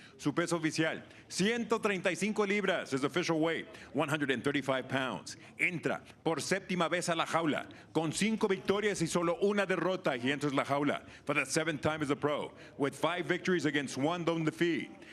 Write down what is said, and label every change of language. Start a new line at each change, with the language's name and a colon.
Spanish: Su peso oficial, 135 libras,
English: his official weight, 135 pounds.
Spanish: Entra por séptima vez a la jaula, con 5 victorias y solo una derrota.
English: He enters la jaula for the 7th time as a pro, with 5 victories against 1 lone defeat.